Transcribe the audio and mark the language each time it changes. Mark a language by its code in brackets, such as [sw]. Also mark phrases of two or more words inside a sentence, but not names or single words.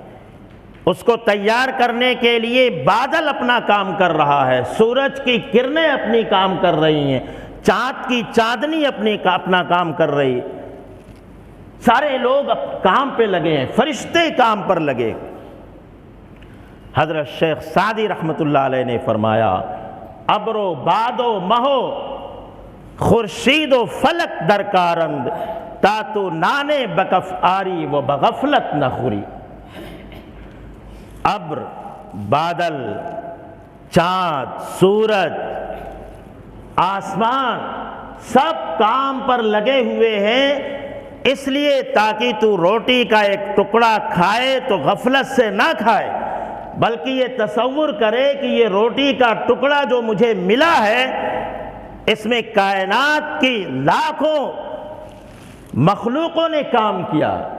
[ur] اس کو تیار کرنے کے لیے بادل اپنا کام کر رہا ہے، سورج کی کرنیں اپنی کام کر رہی ہیں، چاند کی چاندنی اپنا کام کر رہی، سارے لوگ کام پہ لگے ہیں، فرشتے کام پر لگے۔ حضرت شیخ سعدی [ar] رحمۃ اللہ علیہ [ur] نے فرمایا، [fa] ابر و باد و مہو خورشید و فلک درکارند، تا تو نانے بکف آری و بغفلت نہ خوری۔ [ur] ابر، بادل، چاند، سورج، آسمان سب کام پر لگے ہوئے ہیں اس لیے تاکہ تو روٹی کا ایک ٹکڑا کھائے تو غفلت سے نہ کھائے، بلکہ یہ تصور کرے کہ یہ روٹی کا ٹکڑا جو مجھے ملا ہے اس میں کائنات کی لاکھوں مخلوقوں نے کام کیا،